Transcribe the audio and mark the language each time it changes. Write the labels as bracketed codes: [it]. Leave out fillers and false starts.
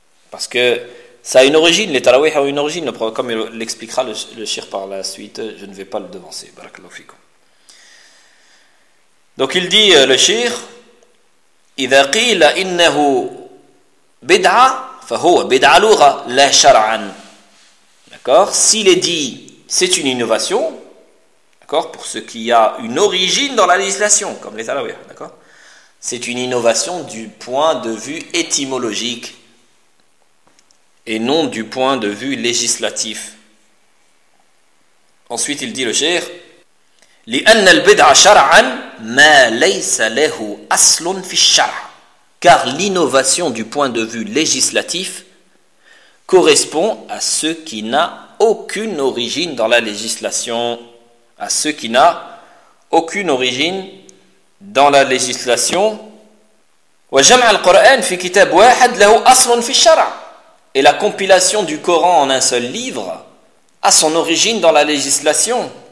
[fr] Parce que ça a une origine, les tarawih ont une origine, comme l'expliquera le shir par la suite, je ne vais pas le devancer. Barakallahu fikum. Donc il dit le shir, [ar] إِذَا قِيلَ إِنَّهُ بِدْعَ فَهُوَ بِدْعَ لُغَ لَا شَرْعًا. [fr] D'accord. S'il est dit, c'est une innovation, d'accord, pour ce qui a une origine dans la législation, comme les tarawih, d'accord. C'est une innovation du point de vue étymologique et non du point de vue législatif. Ensuite, il dit le cheikh, [ar] لأن البدع شرعا ما ليس له أصل في الشرع. [fr] Car l'innovation du point de vue législatif correspond à ce qui n'a aucune origine dans la législation. À ce qui n'a aucune origine dans la législation. [ar] وجمع القرآن في كتاب واحد له أصل في الشرع. [fr] Et la compilation du Coran en un seul livre a son origine dans la législation.